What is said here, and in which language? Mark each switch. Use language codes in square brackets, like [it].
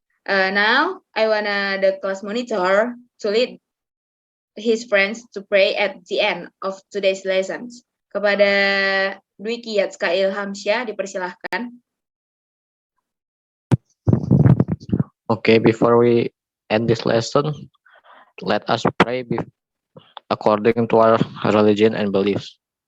[en] Now, I wanna the class monitor to lead his friends to pray at the end of today's lessons. [id] Kepada Dwiki Yatska Ilhamsyah, dipersilahkan. [en] Okay, before we end this lesson, let us pray according to our religion and beliefs.